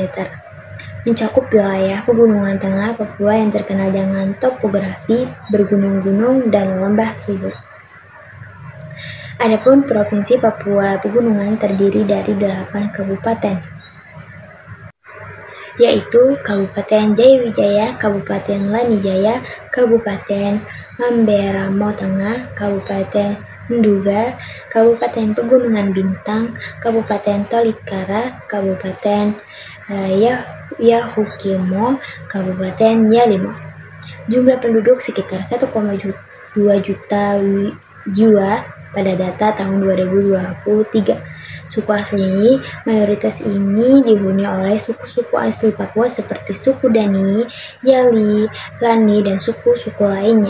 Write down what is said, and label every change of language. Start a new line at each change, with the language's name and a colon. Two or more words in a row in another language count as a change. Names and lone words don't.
Indonesian: Mencakup wilayah pegunungan tengah Papua yang terkenal dengan topografi bergunung-gunung dan lembah subur. Adapun Provinsi Papua Pegunungan terdiri dari 8 kabupaten, yaitu Kabupaten Jayawijaya, Kabupaten Lanijaya, Kabupaten Mamberamo Tengah, Kabupaten Nduga, Kabupaten Pegunungan Bintang, Kabupaten Tolikara, Kabupaten Yahukimo, Kabupaten Yalimo. Jumlah penduduk sekitar 1,2 juta jiwa pada data tahun 2023. Suku asli mayoritas ini dihuni oleh suku-suku asli Papua seperti suku Dani, Yali, Lani, dan suku-suku lainnya.